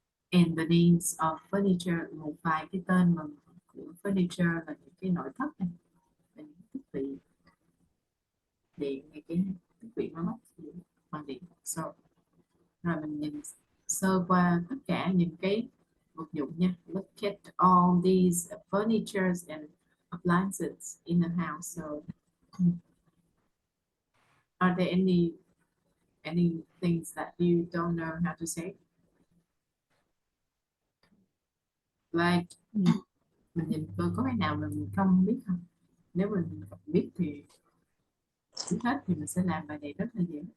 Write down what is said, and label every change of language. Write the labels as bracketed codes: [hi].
[vi] And the names of furniture, một vài cái tên mà của furniture là những cái nội thất này, là những thiết bị điện, những cái thiết bị máy móc bằng điện. So, rồi mình nhìn sơ qua tất cả những cái vật dụng nha. [en] Look at all these furnitures and appliances in the house. So, are there any things that you don't know how to say? [vi] Like, mình nhìn coi có cái nào mà mình không biết không? Nếu mình biết thì biết hết thì mình sẽ làm bài này rất là dễ.